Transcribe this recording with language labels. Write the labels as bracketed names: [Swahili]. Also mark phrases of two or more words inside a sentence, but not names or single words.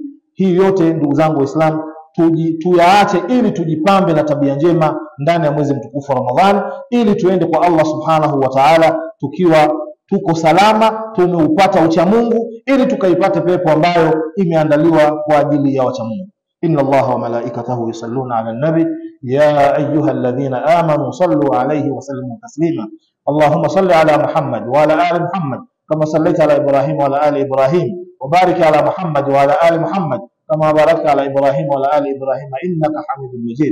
[Swahili] Hii yote ndugu zangu Waislamu tuyaache ili tujipambe na tabia njema ndani ya mwezi mtukufu wa Ramadhani, ili tuende kwa [Arabic] الله سبحانه وتعالى [Swahili] tukiwa tuko salama, tumeupata ucha Mungu, ili tukaipate pepo ambayo imeandaliwa kwa ajili ya wacha Mungu. [Arabic] إن الله وملائكته يصلون على النبي يا أيها الذين آمنوا صلوا عليه وسلموا تسليما. اللهم صل على محمد وعلى آل محمد كما صليت على إبراهيم وعلى آل إبراهيم وبارك على محمد وعلى آل محمد كما باركت على إبراهيم وعلى آل إبراهيم إنك حميد مجيد.